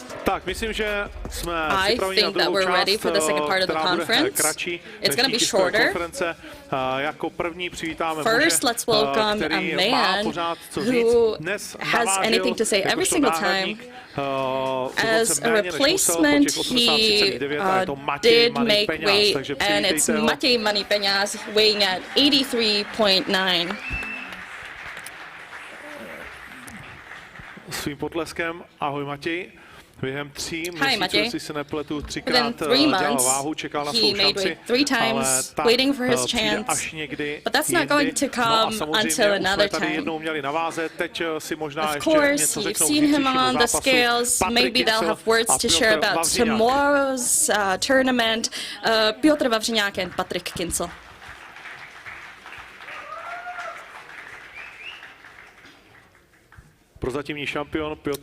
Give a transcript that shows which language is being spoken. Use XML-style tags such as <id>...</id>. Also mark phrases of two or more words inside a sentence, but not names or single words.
<cs>Tak, myslím, že jsme</cs> <en>I</en> <cs>připraveni na</cs> <en>think that</en> <cs>druhou</cs> <en>we're ready</en> <cs>část,</cs> <en>for the second part of the</en> <cs>která bude</cs> <en>conference.</en> <cs>kratší.</cs> <en>It's going to be</en> <cs>tiskové</cs> <en>shorter.</en> <cs>konference. Jako první přivítáme</cs> <en>First, let's welcome</en> <cs>který</cs> <en>a</en> <cs>má</cs> <en>man</en> <cs>pořád co říct.</cs> <en>who</en> <cs>Dnes</cs> <en>has</en> <cs>navážil</cs> <en>anything to say every</en> <cs>jakožto</cs> <en>single time.</en> <cs>náhradník,</cs> <en>As a replacement, he did make weight, and it's Matěj Money Peňáz weighing at 83.9.</en> <cs>Svým potleskem. Ahoj Matěj. Během 3 Matěj. měsíců, jestli se nepletu,</cs> <en>Within</en> <cs>3krát</cs> <en>3</en> <cs>dělal</cs> <en>months,</en> <cs>váhu, čekal na</cs> <en>he</en> <cs>svou</cs> <en>made</en> <cs>šanci,</cs> <en>weight 3 times,</en> <cs>ale</cs> <en>waiting for his</en> <cs>přijde</cs> <en>chance.</en> <cs>až někdy</cs> <en>But that's not</en> <cs>jindy.</cs> <en>going to</en> <cs>No a</cs> <en>come</en> <cs>samozřejmě</cs> <en>until</en> <cs>už jsme</cs> <en>another</en> <cs>tady</cs> <en>time.</en> <cs>jednou měli na váze, teď si možná</cs> <en>Of</en> <cs>ještě</cs> <en>course,</en> <cs>něco</cs> <en>you've</en> <cs>řeknou</cs> <en>seen him</en> <cs>zítřejšímu</cs> <en>on the</en> <cs>zápasu.</cs> <en>scales.</en> <cs>Patrik</cs> <en>Maybe they'll</en> <cs>Kincel</cs> <en>have words</en> <cs>a</cs> <en>to</en> <cs>Piotr</cs> <en>share about</en> <cs>Vavřiňák.</cs> <en>tomorrow's tournament. Piotr Vavřiňák and Patrik Kincel.</en> <cs>Prozatímní šampion Piotr</cs>